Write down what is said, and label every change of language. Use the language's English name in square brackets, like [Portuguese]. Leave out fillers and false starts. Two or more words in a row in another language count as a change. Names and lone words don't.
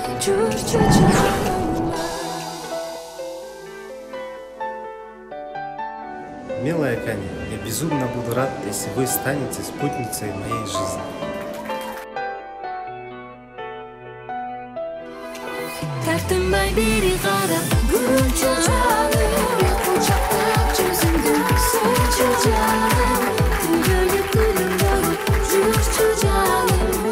[Russian] Милая Кани, я безумно буду рад, если вы станете спутницей моей жизни. [Kyrgyz] тартынбай бери карап күлчү жаным кучактап жүзүңдү сөчү жаным түбөлү күлүм болуп жүрчү жаным